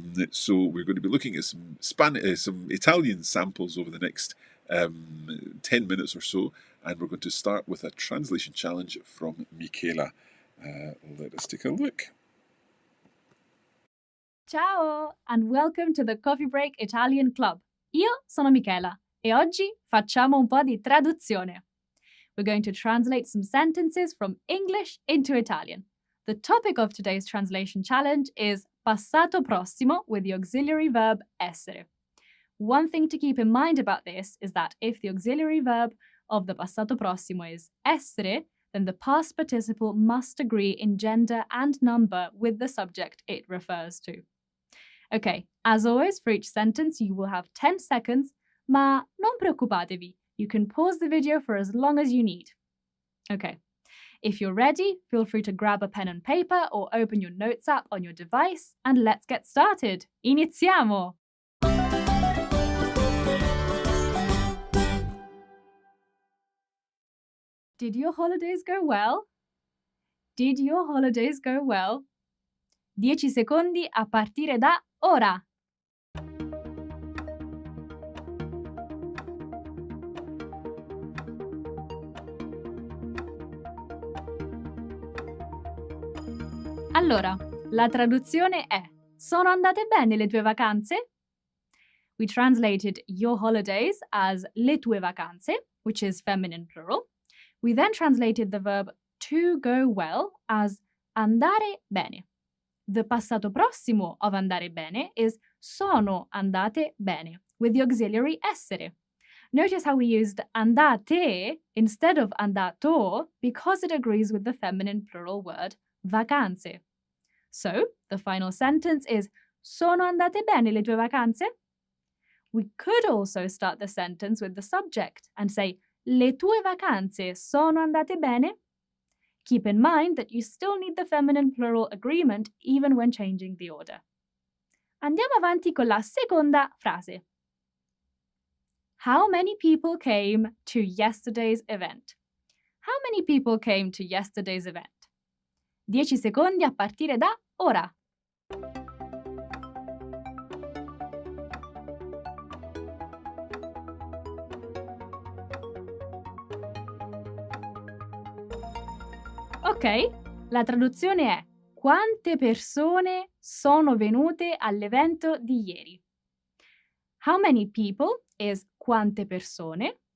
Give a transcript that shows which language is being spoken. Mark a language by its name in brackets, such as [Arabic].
[English] So we're going to be looking at some Italian samples over the next 10 minutes or so. And we're going to start with a translation challenge from Michela. Let us take a look. Ciao and welcome to the Coffee Break Italian Club. [Italian] Io sono Michela e oggi facciamo un po' di traduzione. [English] We're going to translate some sentences from English into Italian. The topic of today's translation challenge is passato prossimo with the auxiliary verb essere. One thing to keep in mind about this is that if the auxiliary verb of the passato prossimo is essere, then the past participle must agree in gender and number with the subject it refers to. Okay, as always, for each sentence you will have 10 seconds, [Italian] ma non preoccupatevi. [English] You can pause the video for as long as you need. Okay, if you're ready, feel free to grab a pen and paper or open your notes app on your device and let's get started. [Italian] Iniziamo! [English] Did your holidays go well? Did your holidays go well? [Italian] 10 secondi a partire da ora. Allora, la traduzione è: sono andate bene le tue vacanze? [English] We translated your holidays as [Italian] le tue vacanze, [English] which is feminine plural. We then translated the verb to go well as [Italian] andare bene. [English] The passato prossimo of andare bene is [Italian] sono andate bene, [English] with the auxiliary essere. Notice how we used andate instead of andato because it agrees with the feminine plural word vacanze. So, the final sentence is [Italian] sono andate bene le tue vacanze? [English] We could also start the sentence with the subject and say [Italian] le tue vacanze sono andate bene? [English] Keep in mind that you still need the feminine plural agreement even when changing the order. [Italian] Andiamo avanti con la seconda frase. [English] How many people came to yesterday's event? How many people came to yesterday's event? [Italian] 10 secondi a partire da ora. Ok, la traduzione è quante persone sono venute all'evento di ieri? [English] How many people is [Italian] quante persone.